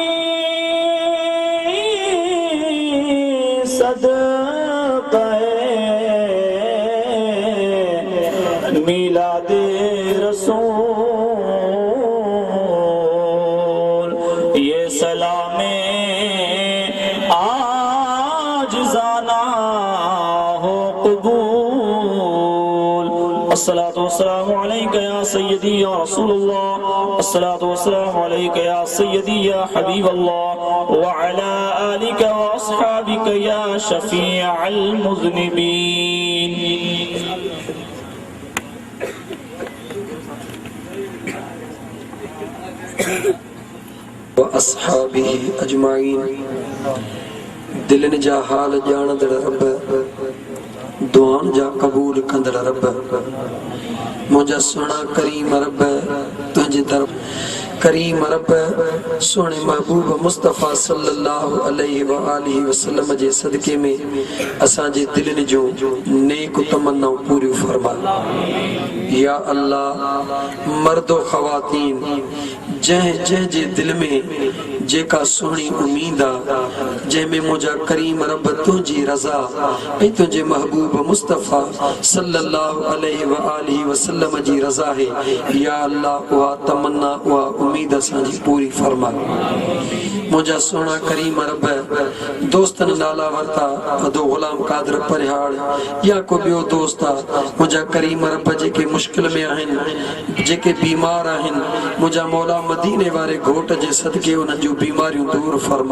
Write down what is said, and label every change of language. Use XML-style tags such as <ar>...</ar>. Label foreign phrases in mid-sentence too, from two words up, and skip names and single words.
<ur>صدقے میلاد رسول یہ سلام آج جانا ہو قبول.</ur> <ar>الصلاة والسلام عليك يا سيدي يا رسول الله، الصلاة والسلام عليك يا سيدي يا حبيب الله وعلى آلك وأصحابك يا شفيع المذنبين. وأصحابه أجمعين.</ar> <sd>दिलन जा हाल ॼाणंदड़ रब, दुआन जा कबूल कंदड़ रब, मुंहिंजा सुहिणा करीम रब तुंहिंजी तरफ़ करीम रब सोने महबूब मुस्तफ़ा</sd> <ar>صلى الله عليه وآله وسلم</ar> <sd>जे सदके में असांजे दिलनि जो नेक तमन्नाऊं पूरियूं फरमा।</sd> <ar>يا الله</ar> <sd>मर्दो ख़वातीन जंहिं जे दिल में जेका सुहिणी उम्मीद आ, जंहिंमें मुंहिंजा करीम रब तुंहिंजी रज़ा ऐं तुंहिंजे महबूब मुस्तफ़ा</sd> <ar>صلى الله عليه وآله وسلم</ar> <sd>जी रज़ा है।</sd> <ar>يا الله</ar> <sd>उहा तमन्ना उहा उम्मीद असांजी पूरी फरमा। मुंहिंजा सुहिणा करीम रब दोस्तनि नाला वरिता, अदो ग़ुलाम कादर परिहाड़ या को ॿियो दोस्त आ, मुंहिंजा करीम रब जेके मुश्किल में आहिनि, जेके बीमार आहिनि, मुंहिंजा मौला मदीने वारे घोट जे सदके उन्हनि जूं बीमारियूं दूर फरमा।</sd>